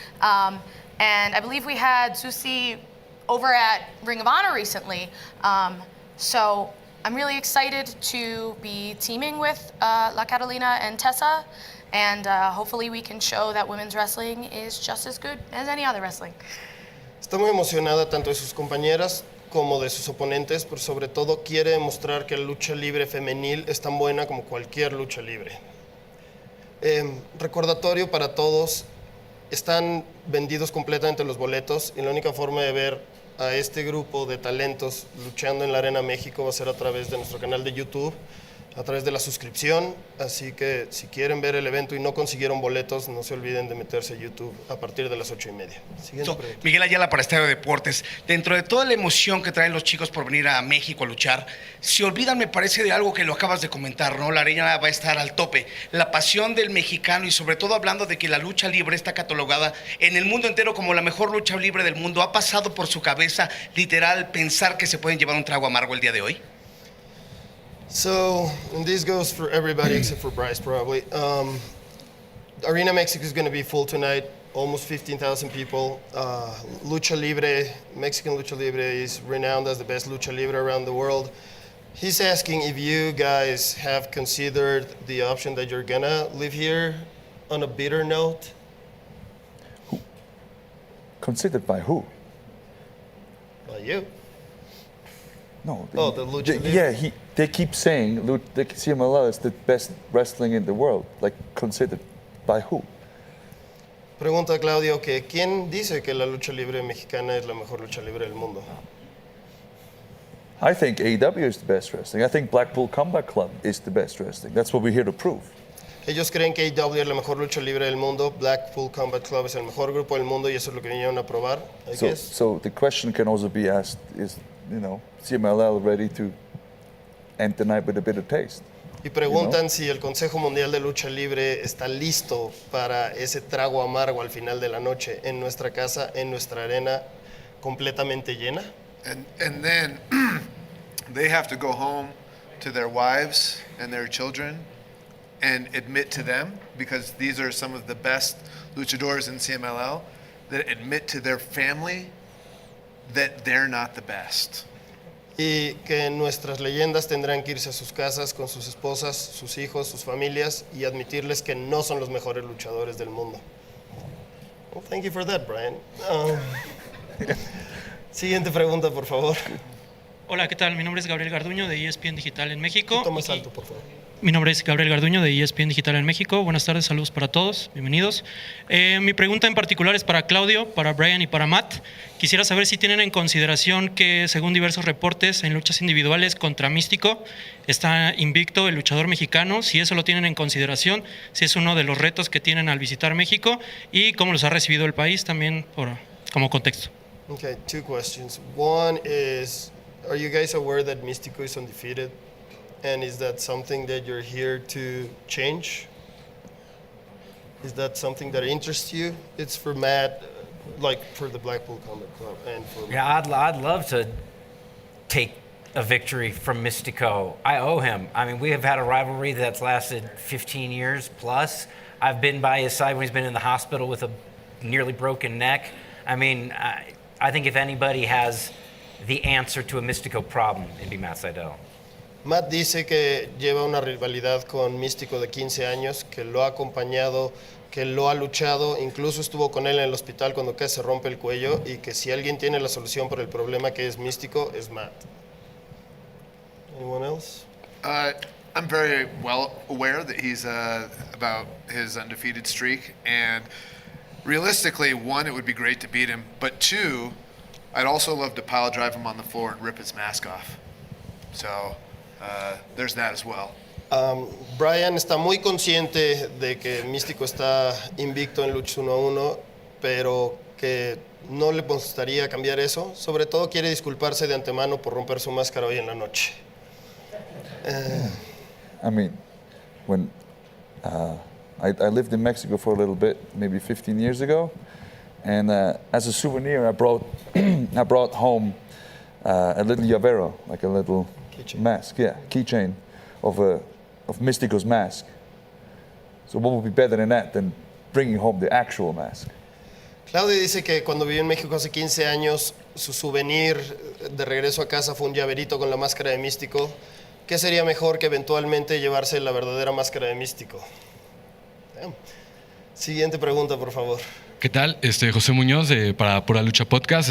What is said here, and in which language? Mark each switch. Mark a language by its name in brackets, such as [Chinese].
[English] And I believe we had Susie over at Ring of Honor recently. So I'm really excited to be teaming with La Catalina and Tessa. And hopefully we can show that women's wrestling is just as good as any other wrestling. [Spanish] Está muy emocionada tanto de sus compañeras como de sus oponentes, pero sobre todo quiere demostrar que la lucha libre femenil es tan buena como cualquier lucha libre. Recordatorio para todos, están vendidos completamente los boletos y la única forma de ver a este grupo de talentos luchando en la Arena México va a ser a través de nuestro canal de YouTube, a través de la suscripción, así que si quieren ver el evento y no consiguieron boletos, no se olviden de meterse a YouTube a partir de las 8:30. Siguiente pregunta. Miguel Ayala para Estadio Deportes. Dentro de toda la emoción que traen los chicos por venir a México a luchar, se olvidan, me parece, de algo que lo acabas de comentar, ¿no? La arena va a estar al tope. La pasión del mexicano y sobre todo hablando de que la lucha libre está catalogada en el mundo entero como la mejor lucha libre del mundo. ¿Ha pasado por su cabeza, literal, pensar que se pueden llevar un trago amargo el día de hoy? [English] So, and this goes for everybody except for Bryce probably. Arena Mexico is going to be full tonight, almost 15,000 people. Lucha Libre, Mexican Lucha Libre is renowned as the best Lucha Libre around the world. He's asking if you guys have considered the option that you're going to live here on a bitter note. Considered by who? By you. No. The Lucha Libre? Yeah, they keep saying the CMLL is the best wrestling in the world. Like, considered by who? [Spanish] Pregunta Claudio que ¿quién dice que la lucha libre mexicana es la mejor lucha libre del mundo? [English] I think AEW is the best wrestling. I think Blackpool Combat Club is the best wrestling. That's what we're here to prove. [Spanish] Ellos creen que AEW es la mejor lucha libre del mundo, Blackpool Combat Club es el mejor grupo del mundo y eso es lo que vinieron a probar, [English] I guess. So the question can also be asked, is, CMLL ready to end the night with a bitter taste? [Spanish] Y preguntan si el Consejo Mundial de Lucha Libre está listo para ese trago amargo al final de la noche en nuestra casa, en nuestra arena completamente llena. [English] And then they have to go home to their wives and their children and admit to them, because these are some of the best luchadores in CMLL, that admit to their family that they're not the best. [Spanish] Y que nuestras leyendas tendrán que irse a sus casas con sus esposas, sus hijos, sus familias y admitirles que no son los mejores luchadores del mundo. [English] Well, thank you for that, Brian. [Spanish] Siguiente pregunta, por favor. Hola, ¿qué tal? Mi nombre es Gabriel Garduño de ESPN Digital en México. Un poquito más alto, por favor. Mi nombre es Gabriel Garduño de ESPN Digital en México. Buenas tardes, saludos para todos, bienvenidos. Mi pregunta en particular es para Claudio, para Brian y para Matt. Quisiera saber si tienen en consideración que, según diversos reportes, en luchas individuales contra Místico está invicto el luchador mexicano, si eso lo tienen en consideración, si es uno de los retos que tienen al visitar México y cómo los ha recibido el país también como contexto. [English] Okay, two questions. One is, are you guys aware that Místico is undefeated? And is that something that you're here to change? Is that something that interests you? It's for Matt, like for the Blackpool Combat Club, and for Yeah, I'd love to take a victory from Mystico. I owe him. I mean, we have had a rivalry that's lasted 15 years plus. I've been by his side when he's been in the hospital with a nearly broken neck. I mean, I think if anybody has the answer to a Mystico problem, it'd be Matt Sydal. [Spanish] Matt dice que lleva una rivalidad con Místico de 15 años, que lo ha acompañado, que lo ha luchado, incluso estuvo con él en el hospital cuando casi se rompe el cuello, y que si alguien tiene la solución para el problema que es Místico, es Matt. [English] Anyone else? I'm very well aware that he's about his undefeated streak, and realistically, one, it would be great to beat him, but two, I'd also love to pile drive him on the floor and rip his mask off. So there's that as well. [Spanish] Brian está muy consciente de que Místico está invicto en luchas 1 a 1, pero que no le gustaría cambiar eso. Sobre todo quiere disculparse de antemano por romper su máscara hoy en la noche. [English] I mean, when I lived in Mexico for a little bit, maybe 15 years ago, and as a souvenir, I brought I brought home a little llavero, like a little mask, keychain of Mystico's mask. So what would be better than that than bringing home the actual mask? [Spanish] Claudia dice que cuando vivió en México hace 15 años, su souvenir de regreso a casa fue un llaverito con la máscara de Místico. ¿Qué sería mejor que eventualmente llevarse la verdadera máscara de Místico? Siguiente pregunta, por favor. ¿Qué tal? José Muñoz para Pura Lucha Podcast.